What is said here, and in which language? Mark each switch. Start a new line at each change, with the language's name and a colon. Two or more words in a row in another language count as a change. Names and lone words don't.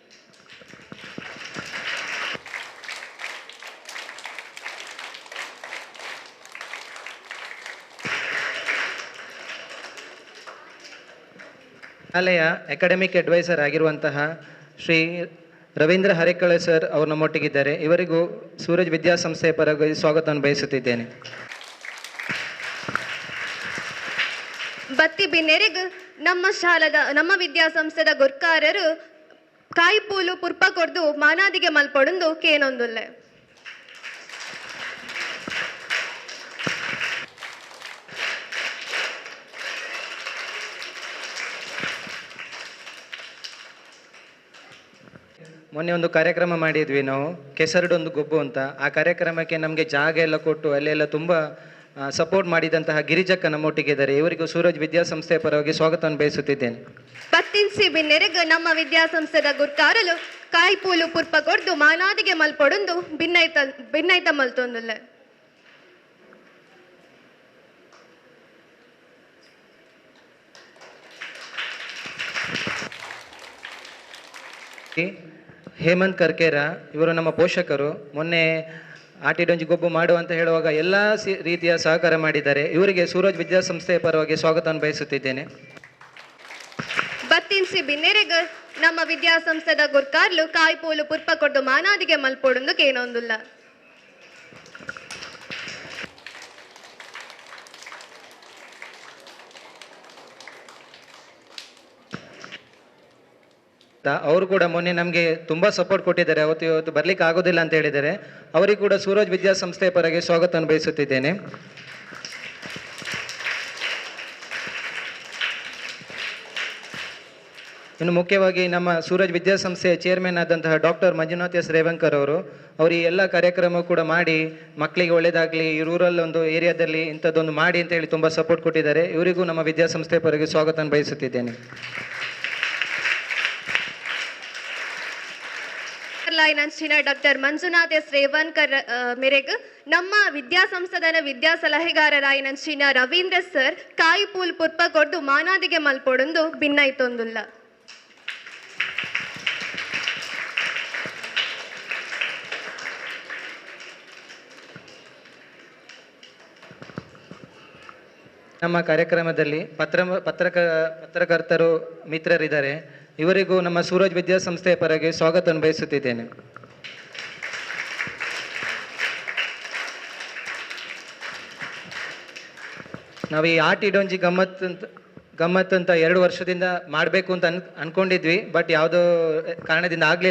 Kannada: ಶಾಲೆಯ ಅಕಾಡೆಮಿಕ್ ಅಡ್ವೈಸರ್ ಆಗಿರುವಂತಹ ಶ್ರೀ ರವೀಂದ್ರ ಹರೇಕಳ ಸರ್ ಅವರು ನಮ್ಮೊಟ್ಟಿಗಿದ್ದಾರೆ. ಇವರಿಗೂ ಸೂರಜ್ ವಿದ್ಯಾಸಂಸ್ಥೆಯ ಪರವಾಗಿ ಸ್ವಾಗತವನ್ನು ಬಯಸುತ್ತಿದ್ದೇನೆ.
Tulu: ಬತ್ತಿ ಬಿನ್ನೆರೆಗೆ ನಮ್ಮ ವಿದ್ಯಾಸಂಸ್ಥೆದ ಗುರ್ಕಾರರು ಕಾಯಿ ಪೂಲು ಪುರ್ಪ ಕೊಡ್ದು ಮಾನಾದಿಗೆ ಮಲ್ಪೊಡೊಂದು ಕೇನೊಂದುಲ್ಲೆ.
Kannada: ಮೊನ್ನೆ ಒಂದು ಕಾರ್ಯಕ್ರಮ ಮಾಡಿದ್ವಿ ನಾವು, ಕೆಸರಡೊಂದು ಗೊಬ್ಬು ಅಂತ. ಆ ಕಾರ್ಯಕ್ರಮಕ್ಕೆ ನಮಗೆ ಜಾಗ ಎಲ್ಲ ಕೊಟ್ಟು ಅಲ್ಲೆಲ್ಲ ತುಂಬ ಸಪೋರ್ಟ್ ಮಾಡಿದಂತಹ ಗಿರಿಜಕ್ಕ ನಮ್ಮೊಟ್ಟಿಗಿದ್ದಾರೆ. ಇವರಿಗೂ ಸೂರಜ್ ವಿದ್ಯಾಸಂಸ್ಥೆಯ ಪರವಾಗಿ ಸ್ವಾಗತವನ್ನು ಬಯಸುತ್ತಿದ್ದೇನೆ.
Tulu: ಪತ್ತಿನ್ಸಿ ಬಿನ್ನೆರೆಗೆ ನಮ್ಮ ವಿದ್ಯಾಸಂಸ್ಥೆದ ಗುರ್ಕಾರಲು ಕಾಯಿ ಪೂಲು ಪುರ್ಪ ಕೊಡ್ದು ಮಾನಾದಿಗೆ ಮಲ್ಪೊಡೊಂದು ಭಿನ್ನೈತ ಮಲ್ತೊಂದುಲ್ಲೆ.
Kannada: ಹೇಮಂತ್ ಕರ್ಕೇರ ಇವರು ನಮ್ಮ ಪೋಷಕರು. ಮೊನ್ನೆ ಆಟಿಡೊಂಜಿ ಗೊಬ್ಬು ಮಾಡು ಅಂತ ಹೇಳುವಾಗ ಎಲ್ಲ ರೀತಿಯ ಸಹಕಾರ ಮಾಡಿದ್ದಾರೆ. ಇವರಿಗೆ ಸೂರಜ್ ವಿದ್ಯಾಸಂಸ್ಥೆಯ ಪರವಾಗಿ ಸ್ವಾಗತವನ್ನು ಬಯಸುತ್ತಿದ್ದೇನೆ.
Tulu: ಬತ್ತಿನ್ಸಿ ಬಿನ್ನೆರೆಗೆ ನಮ್ಮ ವಿದ್ಯಾಸಂಸ್ಥೆದ ಗುರ್ಕಾರ್ಲು ಕಾಯಿ ಪೂಲು ಪುರ್ಪ ಕೊಡ್ದು ಮಾನಾದಿಗೆ ಮಲ್ಪೊಡೊಂದು ಕೇನೊಂದುಲ್ಲ.
Kannada: ಅವರು ಕೂಡ ಮೊನ್ನೆ ನಮಗೆ ತುಂಬ ಸಪೋರ್ಟ್ ಕೊಟ್ಟಿದ್ದಾರೆ. ಇವತ್ತು ಬರ್ಲಿಕ್ಕೆ ಆಗೋದಿಲ್ಲ ಅಂತ ಹೇಳಿದ್ದಾರೆ. ಅವರಿಗೆ ಕೂಡ ಸೂರಜ್ ವಿದ್ಯಾಸಂಸ್ಥೆಯ ಪರವಾಗಿ ಸ್ವಾಗತವನ್ನು ಬಯಸುತ್ತಿದ್ದೇನೆ. ಇನ್ನು ಮುಖ್ಯವಾಗಿ ನಮ್ಮ ಸೂರಜ್ ವಿದ್ಯಾಸಂಸ್ಥೆಯ ಚೇರ್ಮನ್ ಆದಂತಹ ಡಾಕ್ಟರ್ ಮಂಜುನಾಥ್ S ರೇವಂಕರ್ ಅವರು ಈ ಎಲ್ಲ ಕಾರ್ಯಕ್ರಮ ಕೂಡ ಮಾಡಿ ಮಕ್ಕಳಿಗೆ ಒಳ್ಳೆಯದಾಗಲಿ, ಈ ರೂರಲ್ ಒಂದು ಏರಿಯಾದಲ್ಲಿ ಇಂಥದ್ದೊಂದು ಮಾಡಿ ಅಂತ ಹೇಳಿ ತುಂಬ ಸಪೋರ್ಟ್ ಕೊಟ್ಟಿದ್ದಾರೆ. ಇವರಿಗೂ ನಮ್ಮ ವಿದ್ಯಾಸಂಸ್ಥೆಯ ಪರವಾಗಿ ಸ್ವಾಗತವನ್ನು ಬಯಸುತ್ತಿದ್ದೇನೆ.
Tulu: ನಂಚಿನ ಡಾಕ್ಟರ್ ಮಂಜುನಾಥ್ ಎಸ್ ರೇವನ್ಕರ್ ಮೇರೆಗ್ ನಮ್ಮ ವಿದ್ಯಾಸಂಸ್ಥೆದ ವಿದ್ಯಾ ಸಲಹೆಗಾರರಾಯಿ ನಂಚಿನ ರವೀಂದ್ರ ಸರ್ ಕಾಯಿ ಪೂಲ್ ಪುರ್ಪ ಕೊಡ್ದು ಮಾನಾದಿಗೆ ಮಲ್ಪೊಡೊಂದು ಭಿನ್ನೈತೊಂದುಲ್ಲ.
Kannada: ನಮ್ಮ ಕಾರ್ಯಕ್ರಮದಲ್ಲಿ ಪತ್ರಕರ್ತರು ಮಿತ್ರರಿದ್ದಾರೆ. ಇವರಿಗೂ ನಮ್ಮ ಸೂರಜ್ ವಿದ್ಯಾಸಂಸ್ಥೆಯ ಪರವಾಗಿ ಸ್ವಾಗತ ಬಯಸುತ್ತಿದ್ದೇನೆ. ನಾವು ಈ ಆಟ ಇಡೋಂಜಿ ಗಮ್ಮತ್ ಅಂತ 2 ವರ್ಷದಿಂದ ಮಾಡಬೇಕು ಅಂತ ಅನ್ಕೊಂಡಿದ್ವಿ, ಬಟ್ ಯಾವುದೋ ಕಾರಣದಿಂದ ಆಗಲಿಲ್ಲ.